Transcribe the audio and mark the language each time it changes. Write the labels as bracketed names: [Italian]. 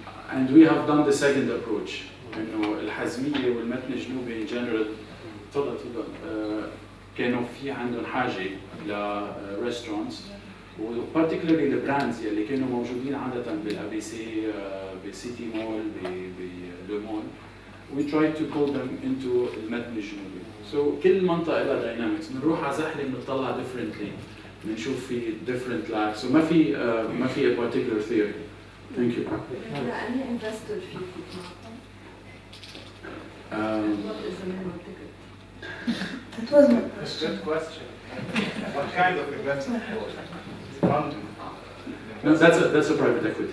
[English] And we have done the second approach. [Arabic] إنه الحزمية والمتن الجنوبي in general تفضل كانوا في عندهم حاجة ل restaurants وبارتيكولرلي البراندز يلي كانوا موجودين عاده بالابي سي بالسيتي مول بالمول [English] we try to pull them into [Arabic] المتن الجنوبي. So كل منطقه لها داينامكس، بنروح على زحله بنطلع differently، بنشوف في [English] different lags، [Arabic] so ما في [English] a particular theory. Thank you. any investor fee? What is the minimum ticket? That was my That's a good question. What kind of investment? Fund? No, that's a private equity.